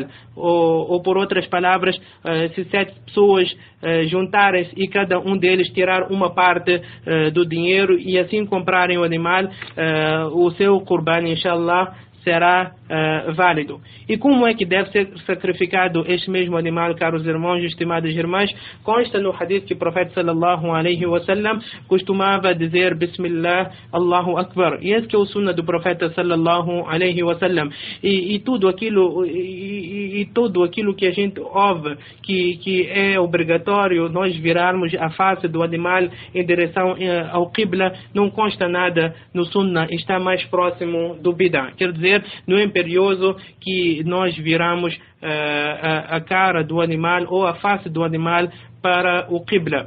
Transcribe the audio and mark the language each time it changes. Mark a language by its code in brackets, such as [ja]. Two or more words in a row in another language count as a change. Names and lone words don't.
[pt] Ou por outras palavras, se 7 pessoas juntarem-se e cada um deles tirar uma parte do dinheiro e assim comprarem o animal, o seu Qurban, inshallah, será válido. E como é que deve ser sacrificado este mesmo animal, caros irmãos e estimadas irmãs? Consta no hadith que o profeta [ar] صلى الله عليه وسلم [pt] costumava dizer [ar] بسم الله الله أكبر. [pt] E esse que é o sunnah do profeta [ar] صلى الله عليه وسلم. [pt] E tudo aquilo que a gente ouve que é obrigatório nós virarmos a face do animal em direção ao Qibla, não consta nada no sunnah, está mais próximo do bid'ah. Quer dizer, não é imperioso que nós viramos a cara do animal ou a face do animal para o Qibla.